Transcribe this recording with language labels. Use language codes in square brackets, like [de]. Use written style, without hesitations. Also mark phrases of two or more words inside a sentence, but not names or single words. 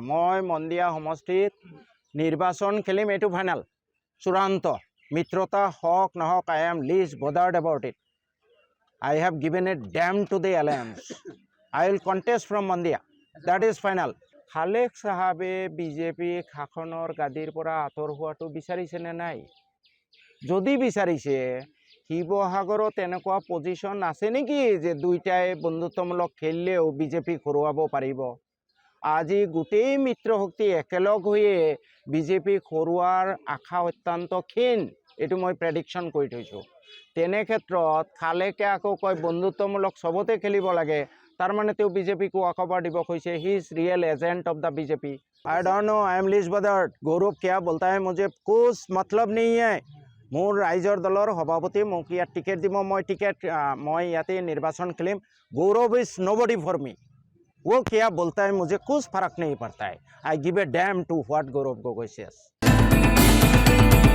[as] মই মন্দিয়া সমষ্টিত নিৰ্বাচন খেলিম, এইটো ফাইনেল চূড়ান্ত। মিত্ৰতা হওক নহওক, [en] I am least bothered about it. I have given a damn to the alliance. I will contest from Mondia. That is final. [as] খালেক সাহাবে বিজেপি শাসনৰ গাদীৰ পৰা আঁতৰ হোৱাটো বিচাৰিছে নে নাই? যদি বিচাৰিছে, শিৱসাগৰত এনেকুৱা পজিশ্যন আছে নেকি যে দুইটাই বন্ধুত্বমূলক খেলিলেও বিজেপিক হৰুৱাব পাৰিব? আজি গোটেই মিত্ৰশক্তি একেলগ হৈয়ে বিজেপিক হৰুৱাৰ আশা অত্যন্ত ক্ষীণ, এইটো মই প্ৰেডিকশ্যন কৰি থৈছোঁ। তেনে ক্ষেত্ৰত খালেকে আকৌ কয় বন্ধুত্বমূলক চবতে খেলিব লাগে, তাৰমানে তেওঁ বিজেপিকো আকবাৰ দিব কৈছে। [en] He is real agent of the BJP. I don't know, I am least bothered. [hi] গৌৰৱ क्या बोलता है मुझे कुछ मतलब नहीं है। [as] মোৰ ৰাইজৰ দলৰ সভাপতি মোক ইয়াত টিকেট দিব, মই ইয়াতে নিৰ্বাচন খেলিম। [en] Gaurav is nobody for me. [hi] वो क्या बोलता है मुझे कुछ फर्क नहीं पड़ता है। [en] I give a damn to what Gaurav Gogoi says.